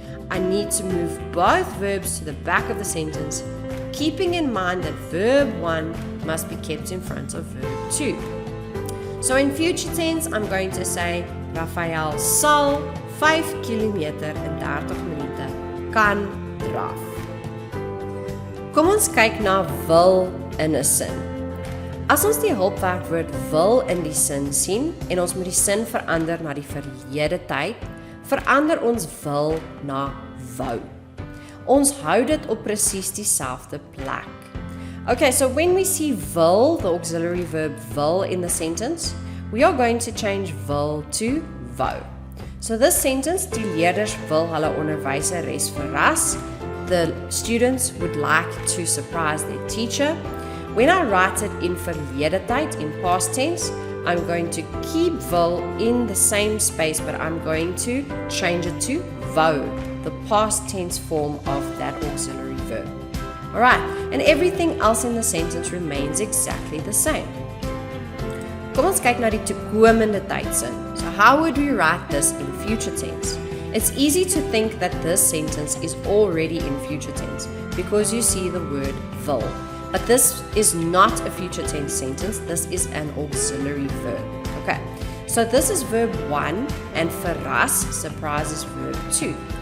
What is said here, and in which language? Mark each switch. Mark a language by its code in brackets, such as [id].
[en] I need to move both verbs to the back of the sentence, keeping in mind that verb 1 must be kept in front of verb 2. So in future tense, I'm going to say, Raphael [af] sal 5 km in 30 minute kan draf. Kom ons kyk na wil in 'n sin. As ons die hulpwerkwoord wil in die sin sien en ons moet die sin verander na die verlede tyd, verander ons wil na wou. Ons hou dit op presies dieselfde plek. [en] Okay, so when we see will, the auxiliary verb will in the sentence, we are going to change will to wou. So this sentence, [af] die leerders wil hulle onderwyseres verras. [en] The students would like to surprise their teacher. When I write it in verlede tyd, in past tense, I'm going to keep will in the same space, but I'm going to change it to wou, the past tense form of that auxiliary verb. Alright, and everything else in the sentence remains exactly the same. [af] Kom ons kyk na die toekomende tydsin. [en] So how would we write this in future tense? It's easy to think that this sentence is already in future tense because you see the word will. But this is not a future tense sentence, this is an auxiliary verb. Okay, so this is verb 1 and verras, surprise is verb 2.